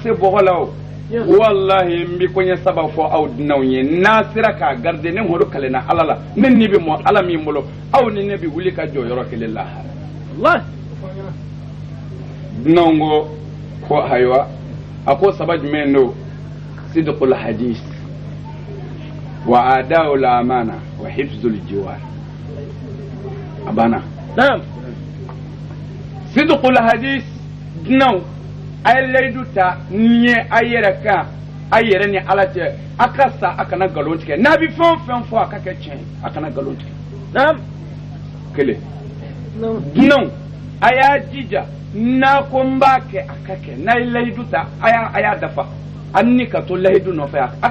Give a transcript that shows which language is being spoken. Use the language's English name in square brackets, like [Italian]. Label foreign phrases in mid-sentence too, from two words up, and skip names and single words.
[Bambara] se bɔgɔ la o wallahi n bɛ kɔɲɛ saba fɔ aw dunanw ye n'a sera k'a garde ne Muhamadu kalenna ala la ne ni bɛ mɔ ala min bolo aw ni ne bɛ wuli ka jɔ yɔrɔ kelen lahara dunanw ko ayiwa a ko saba jumɛn do [Arabic] صدق الحديث وأداء الأمانة وحفظ الجوار [Bambara] abana naam [Arabic] صدق الحديث [Bambara] dunanw ay laydu ta nye ayere ka ayere ni ala cɛ a ka sa a kana nkalon tigɛ n'a bɛ fɛn o fɛn fɔ a ka kɛ tiɲɛ a kana nkalon tigɛ naam kelen dunanw a y'a jija n'a ko n b'a kɛ a ka kɛ n'a ye layidu ta a y'a dafa hali ni ka to layidu nɔfɛ a